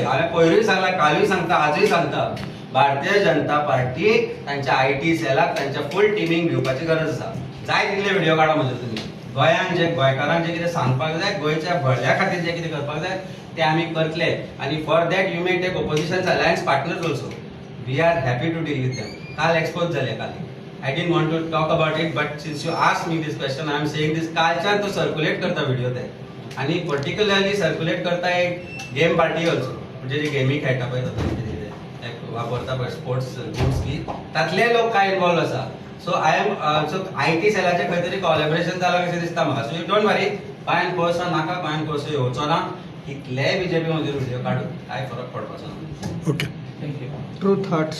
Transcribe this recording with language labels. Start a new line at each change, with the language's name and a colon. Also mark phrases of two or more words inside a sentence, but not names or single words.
Konkani: हांवें पयरूय सांगलां, कालूय सांगता, आजूय सांगता. भारतीय जनता पार्टी तांच्या आयटी सेलाक तांच्या फूल टिमींक घेवपाची गरज आसा. जाय तितले व्हिडिओ काडा म्हणजे तुमी. गोंयांत जे गोंयकारांक जे कितें सांगपाक जाय, गोंयच्या भल्या खातीर जे कितें करपाक जाय ते आमी करतले.
English: आनी for that you may take opposition alliance partners also. we are happy to deal with them.
Konkani: काल एक्सपोज जाले काली.
English: I didn't want to talk about it, but since you asked me this question, I am saying this.
Konkani: कालच्यान तो सर्क्युलेट करता व्हिडिओ ते आनी पर्टिक्युलरली सर्क्युलेट करता एक गेम पार्टी ऑल्सो. म्हणजे जे गेमी खेळटा पळय वापरता पळय
English: sports games
Konkani: बी तातले लोक काय इन्वॉल्व आसा.
English: so I am so
Konkani: आयटी सेलाचे खंय तरी कोलॅबोरेशन जालां कशें दिसता म्हाका.
English: so you don't worry.
Konkani: गोंयान कोळसो नाका, गोंयान कोळसो येवचो ना. कितलेय बीजेपी मदीं व्हिडिओ काडून कांय फरक पडपाचो ना.
English: Okay. थँक्यू. True thoughts.